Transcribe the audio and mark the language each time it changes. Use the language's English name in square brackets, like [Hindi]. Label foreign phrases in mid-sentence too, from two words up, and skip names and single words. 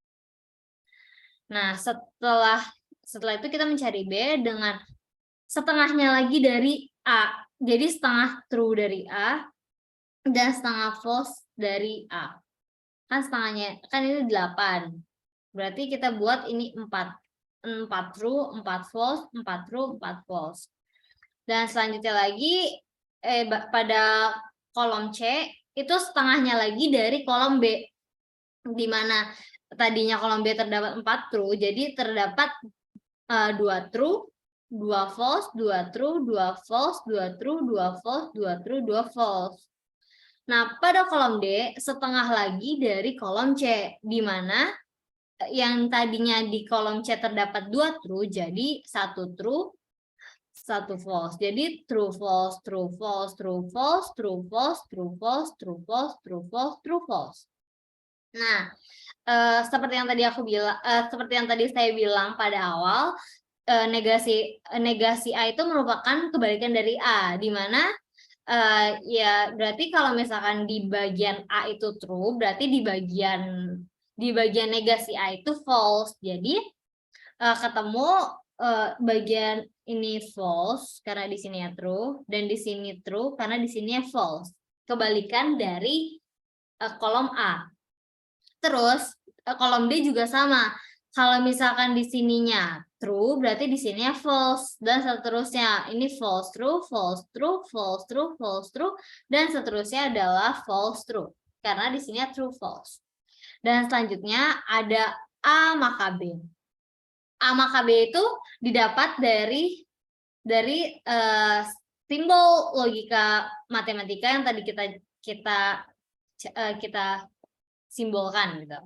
[Indonesian] Nah, setelah itu kita mencari B dengan setengahnya lagi dari A. Jadi setengah true dari A dan setengah false dari A. Kan setengahnya, kan ini 8. Berarti kita buat ini 4. 4 true, 4 false, 4 true, 4 false. Dan selanjutnya lagi pada kolom C itu setengahnya lagi dari kolom B. Di mana tadinya kolom B terdapat 4 true, jadi terdapat 2 true, 2 false, 2 true, 2 false, 2 true, 2 false, 2 true, 2 false. Nah, pada kolom D setengah lagi dari kolom C, di mana yang tadinya di kolom C terdapat 2 true, jadi 1 true, 1 false. [English] Jadi true false, true false, true false, true false, true false, true false, true false, true false. [Indonesian] Nah, seperti yang tadi saya bilang pada awal, negasi A itu merupakan kebalikan dari A, di mana ya berarti kalau misalkan di bagian A itu true, berarti di bagian negasi A itu false. Jadi ketemu bagian ini false karena di sini ya true, dan di sini true karena di sini ya false. Kebalikan dari kolom A. Terus kolom D juga sama. Kalau misalkan di sininya true, berarti di sininya false, dan seterusnya. [English] Ini false true, false true, false true, false true, [Indonesian] dan seterusnya adalah [English] false true. [Indonesian] Karena di sininya [English] true false. [Indonesian] Dan selanjutnya ada A maka B. A maka B itu didapat dari simbol logika matematika yang tadi kita simbolkan gitu.